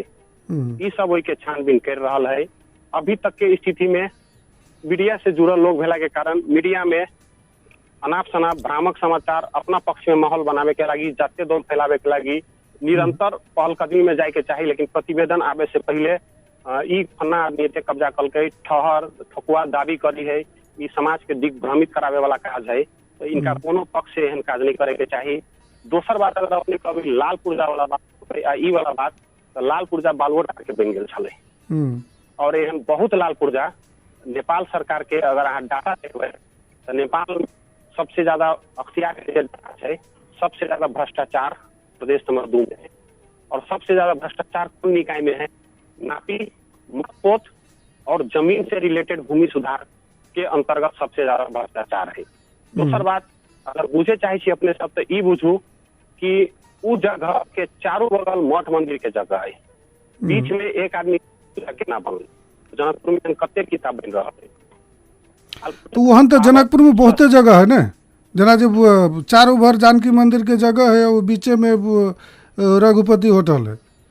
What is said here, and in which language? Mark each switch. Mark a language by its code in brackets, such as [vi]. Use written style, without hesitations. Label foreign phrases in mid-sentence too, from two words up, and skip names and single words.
[mai] ई सब ओई के छानबीन कर रहल है। अभी तक के स्थिति में मीडिया से जुड़ल लोग भेला के कारण मीडिया में अनाप शनाप भ्रामक समाचार अपना पक्ष में माहौल बनावे के लागी, जातीय द्वंद्व फैलावे के लागी निरंतर पहलकदमी में जाए के चाहिए। लेकिन प्रतिवेदन आवे से पहले ई फन्ना आदमी एते कब्जा कलकै, ठहर ठकुआ दावी करी है, ई समाज के दिग्भ्रमित करावे वाला काज है। तो इनका कोनो पक्ष से एहन काज नहीं करे के चाहिए। दोसर बात अगर अपने कभी लाल पुर्जा वाला बात ई वाला बात, तो लाल पुर्जा बालुओ के बन गेल छलै और एहन बहुत लाल पुर्जा नेपाल सरकार के अगर अहाँ डाटा देखबै तो नेपाल सबसे ज्यादा अख्तियार के है, सबसे ज्यादा भ्रष्टाचार प्रदेश नंबर 2 में है। और सबसे ज्यादा भ्रष्टाचार कौन निकाय में है? नापी, मकपोत और जमीन से रिलेटेड भूमि सुधार के अंतर्गत सबसे ज्यादा भ्रष्टाचार है। दूसर बात अगर बुझे चाहे छी अपने सब, तो ई बुझू कि उ जगह के चारों बगल मठ मंदिर के जगह है, बीच में एक आदमी केना बनल, जनकपुर में कते किताब बन रहा है। तो वहाँ तो जनकपुर में बहुते जगह है ना, जना जब चारों भर जानकी मंदिर के जगह है, वो बीचे में रघुपति होटल है।